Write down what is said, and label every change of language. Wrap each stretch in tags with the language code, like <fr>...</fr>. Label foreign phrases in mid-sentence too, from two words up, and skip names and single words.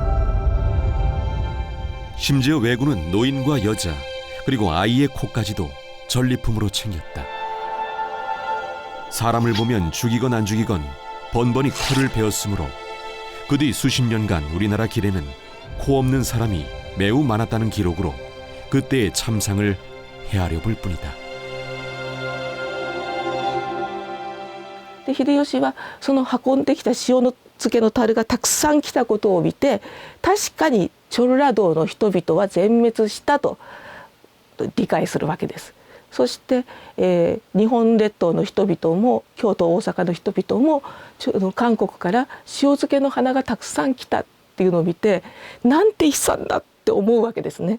<ko>심지어 왜군은 노인과 여자 그리고 아이의 코까지도 전리품으로 챙겼다. 사람을 보면 죽이건 안 죽이건 번번이 코를 베었으므로 그 뒤 수십 년간 우리나라 길에는 코 없는 사람이 매우 많았다는 기록으로 그때의 참상을 헤아려 볼 뿐이다.</ko> <ja>で秀吉はその運んできた塩の漬けの樽がたくさん来たことを見て、確かにチョルラ道の人々は全滅したと理解するわけです。そして、日本列島の人々も京都大阪の人々も韓国から塩漬けの花がたくさん来たっていうのを見て、なんて悲惨だって思うわけですね。</ja>